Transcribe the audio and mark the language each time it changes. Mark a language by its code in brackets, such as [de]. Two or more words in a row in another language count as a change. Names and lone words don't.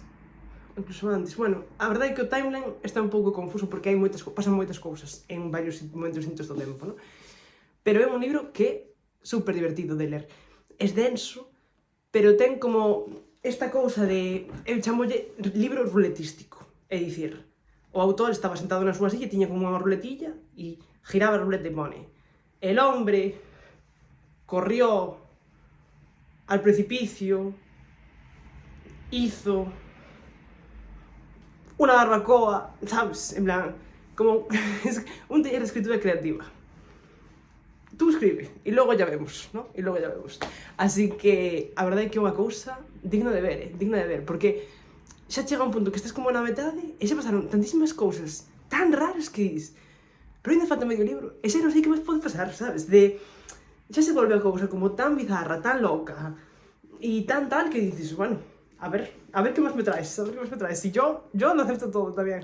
[gl] Bueno, a verdade é que o timeline está un pouco confuso porque pasan moitas cousas en varios momentos distintos do tempo, non? Pero é un libro que é super divertido de ler. É denso, pero ten como esta cousa de... Eu chamolle libro ruletístico. É dicir, o autor estaba sentado na súa silla e tiña como unha ruletilla e giraba a ruleta e pone: [es] el hombre corrió al precipicio, hizo una barbacoa, [gl] sabes? En plan, como un taller de escritura creativa. [es] Tú escribe, [gl] e logo ya vemos, ¿no? E logo ya vemos. Así que, a verdade é que é unha cousa digna de ver, porque xa chega un punto que estás como na metade e xa pasaron tantísimas cousas tan raras que dis, pero ainda falta medio libro, e xa non sei que máis pode pasar, sabes? Xa se volve a cousa como tan bizarra, tan loca, e tan tal que dices, bueno, a ver que máis me traes, [es] Si yo lo acepto todo [gl] tamén.